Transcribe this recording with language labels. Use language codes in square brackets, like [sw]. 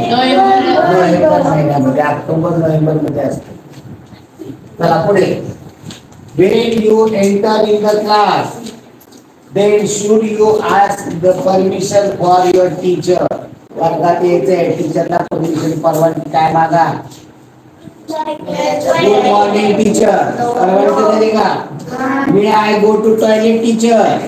[mr] November महिन्यामध्ये, October November मध्ये असते. चला पुढे. [en] When you enter in the class, then should you ask the permission for your teacher. [mr] वर्गात यायचंय, टीचरला परमिशन, परवानगी काय मागा? [en] good morning teacher, [mr] परवानगी झाली का? [en] मी I go to toilet teacher.